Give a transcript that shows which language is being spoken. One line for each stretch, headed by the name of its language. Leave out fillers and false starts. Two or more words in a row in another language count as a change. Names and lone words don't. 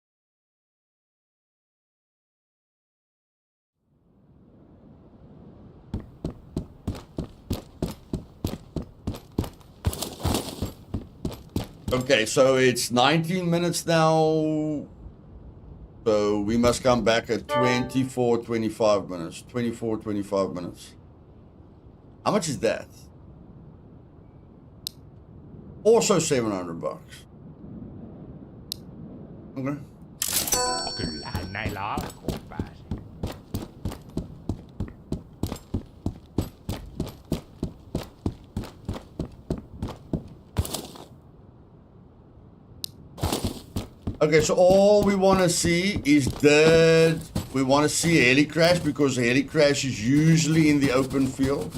English: Okay, so it's 19 minutes now. So we must come back at 24, 25 minutes. 24, 25 minutes. How much is that? Also $700. Okay.
Finnish: Kyllähän näillä alkuun pääsi.
English: Okay, so all we want to see is that we want to see a heli crash, because a heli crash is usually in the open field.